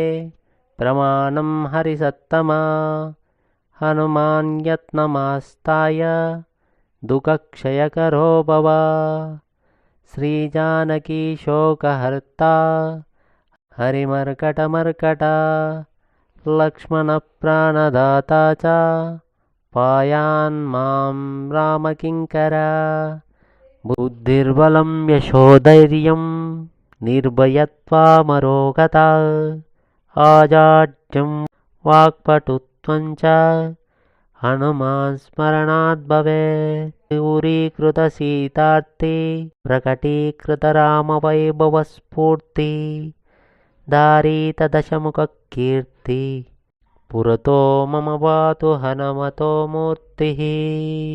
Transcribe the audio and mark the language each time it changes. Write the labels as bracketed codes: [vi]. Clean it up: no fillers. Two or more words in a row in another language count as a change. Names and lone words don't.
[sa] ప్రమాణం హరిసత్తమా హనుమాన్ యత్నమాస్తాయ దుఃఖక్షయకరో భవ శ్రీజానకీ శోకహర్తా హరిమర్కటమర్కట లక్ష్మణ ప్రాణదాతా చ పాయాన్ మాం రామకింకర బుద్ధిర్బలం యశోధైర్యం నిర్భయత్వమరోగత ఆజాడ్యం వాక్పటుత్వం చ హనుమాన్ స్మరణాత్ భవేత్ दूरीकृत सीतार्थे प्रकटीकृत राम वैभव स्फूर्ति दारित दशमुख कीर्ति पुरतो मम पातु हनुमतो मूर्तिः।